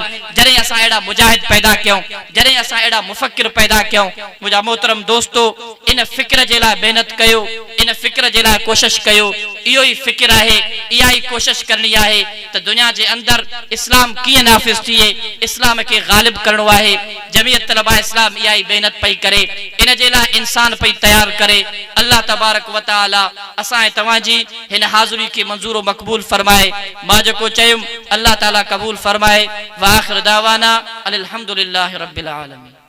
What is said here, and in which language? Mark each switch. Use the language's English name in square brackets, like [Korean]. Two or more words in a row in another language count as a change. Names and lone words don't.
[Sindhi] जॾहिं असां अहिड़ा मुजाहिद पैदा कयूं, जॾहिं असां अहिड़ा मुफ़क्किर पैदा कयूं, मुंहिंजा मोहतरम दोस्तो इन फ़िक्र जे लाइ महिनत कयो, इन फ़िक्र जे लाइ कोशिशि कयो। इहो ई फ़िक्र आहे, इहा ई कोशिशि करणी आहे त दुनिया जे अंदरि इस्लाम कीअं नाफ़िज़ थिए, इस्लाम खे ग़ालिब करणो आहे। जमीयत तलबा इस्लाम इहा ई महिनत पई करे, इन जे लाइ इंसान पई तयारु करे। [Arabic] الله تبارك وتعالى [Sindhi] असां ऐं तव्हांजी हिन हाज़िरी खे मंज़ूर मक़बूल फरमाए। मां जेको चयुमि अल्लाह ताला क़बूल फरमाए। [Arabic] وآخر دعوانا أن الحمد لله رب العالمين.